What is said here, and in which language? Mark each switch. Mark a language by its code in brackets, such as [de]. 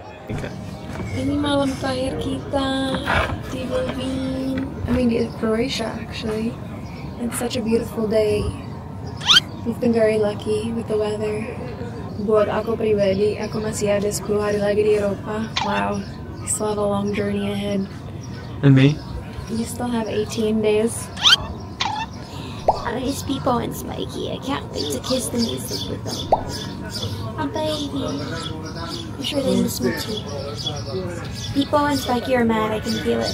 [en] Okay. [id] Ini malam terakhir kita di Berlin. [en] I mean, di Croatia actually. It's such a beautiful day. We've been very lucky with the weather. [id] Buat aku pribadi, aku masih ada 10 hari lagi di Eropa. [en] Wow, we still have a long journey ahead. And me? You still have 18 days. It's Peepo and Spiky. I can't wait to kiss the music with them. Oh, baby. I'm sure they miss me too. Peepo and Spiky are mad. I can feel it.